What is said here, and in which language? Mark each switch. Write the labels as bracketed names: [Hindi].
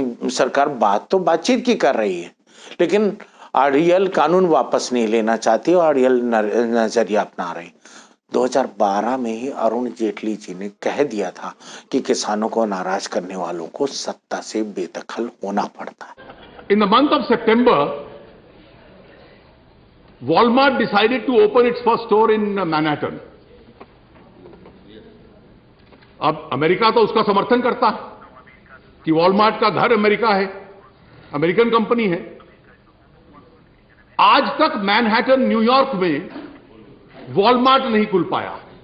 [Hindi] सरकार बात तो बातचीत की कर रही है, लेकिन आरडीएल कानून वापस नहीं लेना चाहती और आरडीएल नजरिया अपना रही। 2012 में ही अरुण जेटली जी ने कह दिया था कि किसानों को नाराज करने वालों को सत्ता से बेदखल होना पड़ता है। [English] In the month of September, Walmart decided to open its first store in Manhattan. [Hindi] अब अमेरिका तो उसका समर्थन करता है कि वॉलमार्ट का घर अमेरिका है, अमेरिकन कंपनी है। आज तक मैनहट्टन न्यूयॉर्क में वॉलमार्ट नहीं खुल पाया।